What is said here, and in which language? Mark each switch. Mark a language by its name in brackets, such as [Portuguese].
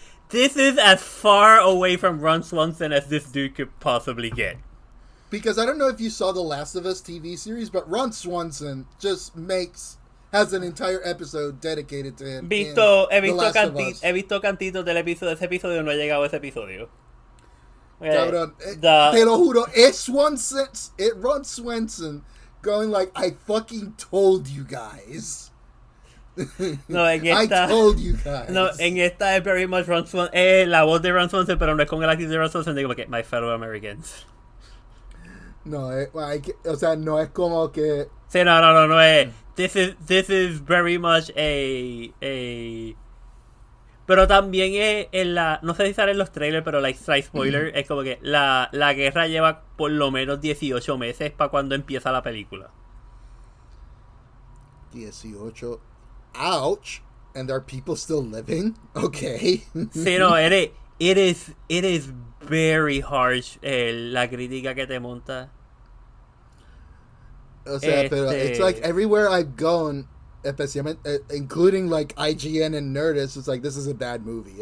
[English] This is as far away from Ron Swanson as this dude could possibly get. Because I don't know if you saw the Last of Us TV series, but Ron Swanson just has an entire epised dedicated to him. [Spanish] He visto cantitos de ese episodio, no he llegado a ese episodio. Cabrón, te lo juro, [English] it's Ron Swanson going like, I fucking told you guys. [Spanish] No, en esta, [English] I told you guys. [Spanish] No, en esta es very much Ron Swanson, la voz de Ron Swanson, pero no es con el acting de Ron Swanson, digo, [English] my fellow Americans. [Spanish] No, o sea, no es como que... Sí, no es... [English] This is very much a... [Spanish] Pero también es en la... No sé si sale en los trailers, pero [English] like slight spoiler, [Spanish] es como que la guerra lleva por lo menos 18 meses para cuando empieza la película. [English] 18... Ouch! And there are people still living? Okay. [Spanish] Sí, no, [English] it is very harsh [Spanish] la crítica que te monta. O sea, pero [English] it's like everywhere I've gone, [Spanish] especialmente, [English] including like IGN and Nerdist, it's like, this is a bad movie.